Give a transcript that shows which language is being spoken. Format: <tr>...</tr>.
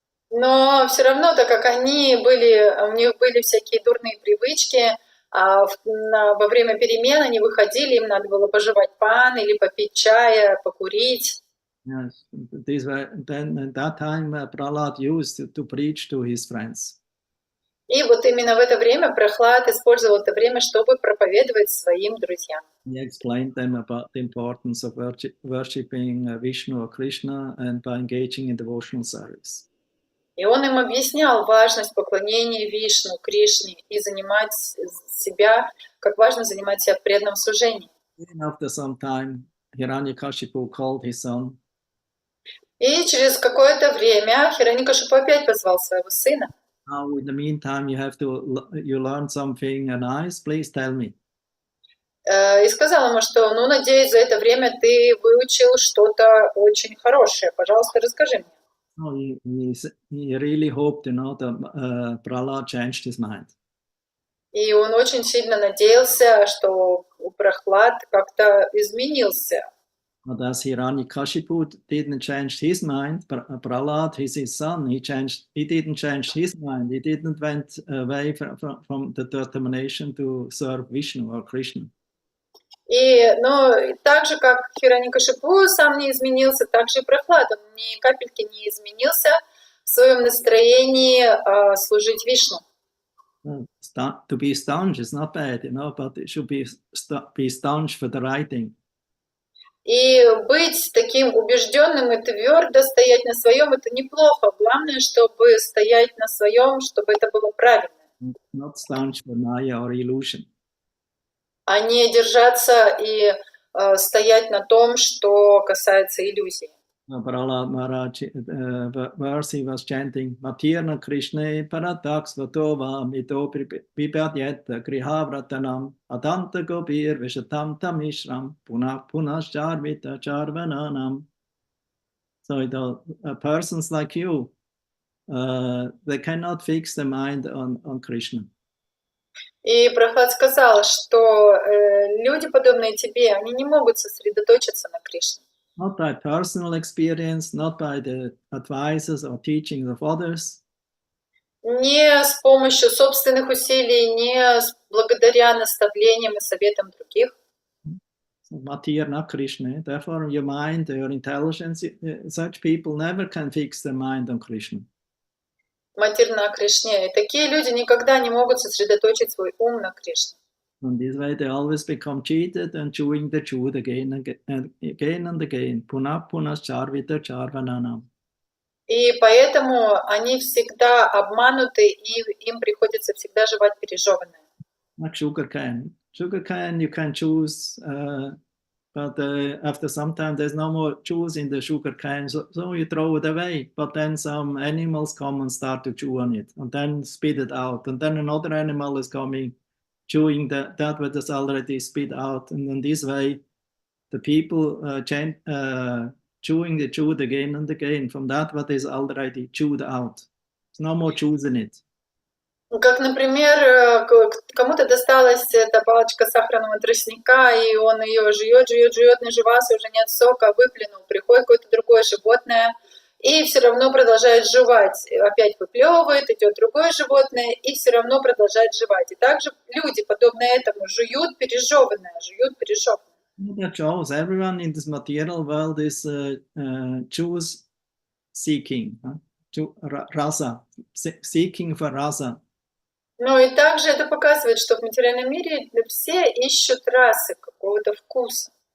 <ru>Но все равно, так как они были, у них были всякие дурные привычки, во время перемен они выходили, им надо было пожевать пан или попить чая, покурить.</ru> <en>Yes, then at that time Prahlad used to preach to his friends.</en> <ru>И вот именно в это время Прохлад использовал это время, чтобы проповедовать своим друзьям.</ru> <en>He explained them about the importance of worshipping Vishnu or Krishna and by engaging in devotional service.</en> <ru>И он им объяснял важность поклонения Вишну, Кришне и занимать себя, как важно занимать себя в преданном служении.</ru> <en>After some time, Hiranyakashipu called his son.</en> <ru>И через какое-то время Хираньякашипу опять позвал своего сына.</ru> <en>Now, in the meantime, you learn something nice. Please tell me.</en> <ru>И сказал ему, что, ну, надеюсь, за это время ты выучил что-то очень хорошее. Пожалуйста, расскажи мне.</ru> <en>So he really hoped, that Prahlad changed his mind.</en> <ru>И он очень сильно надеялся, что Прохлад как-то изменился.</ru> <en>But as Hiranyakashipu didn't change his mind, Prahlad, his son, he didn't change his mind. He didn't went away from the determination to serve Vishnu or Krishna.</en> <ru>Но так же, как Хираньякашипу сам не изменился, так же и Прохлад, он ни капельки не изменился в своем настроении служить Вишну.</ru> <en>To be staunch is not bad, but it should be staunch for the right thing.</en> <ru>И быть таким убежденным и твердо стоять на своем, это неплохо. Главное, чтобы стоять на своем, чтобы это было правильно.</ru> <en>Not staunch for maya or illusion.</en> <ru>А не держаться и стоять на том, что касается иллюзий.</ru> <sa>Prahlad Maharaj</sa> <en>verse he was chanting</en> <sa>Matirna Krishna Parataks Vatova Mito Pipadyeta Grihavratanam Adanta Gopir Vishatam Tamishram Punascharvita Charvananam.</sa> <en>So persons like you, they cannot fix their mind on Krishna.</en> <ru>И Прохлад сказал, что люди, подобные тебе, они не могут сосредоточиться на Кришне.</ru> <en>Not by personal experience, not by the advices or teachings of others.</en> <ru>Не с помощью собственных усилий, не благодаря наставлениям и советам других.</ru> <sa>Matirna Krishna.</sa> <en>Therefore, your mind, your intelligence, such people never can fix their mind on Krishna.</en> <ru>Матирна Кришне. И такие люди никогда не могут сосредоточить свой ум на Кришне.</ru> <en>And this way they always become cheated and chewing the chewed again and again.</en> <sa>Punah charvita charvananam.</sa> <ru>И поэтому они всегда обмануты, и им приходится всегда жевать пережеванное.</ru> <en>Like sugar cane. Sugar cane you can choose, but after some time there's no more juice in the sugar cane, so you throw it away. But then some animals come and start to chew on it, and then spit it out. And then another animal is coming, chewing that what is already spit out. And in this way, the people chewing the chewed again and again from that what is already chewed out. There's no more juice in it.</en> <ru>Как, например, кому-то досталась эта палочка сахарного тростника, и он ее жует, наживался, уже нет сока, выплюнул. Приходит какое-то другое животное, и все равно продолжает жевать. Опять выплевывает, идет другое животное, и все равно продолжает жевать. И также люди, подобно этому, жуют пережеванное.</ru> <en>That shows everyone in this material world is juice seeking, rasa, seeking for rasa.</en> <ru>Ну и также это показывает, что в материальном мире все ищут расы, какого-то вкуса.</ru>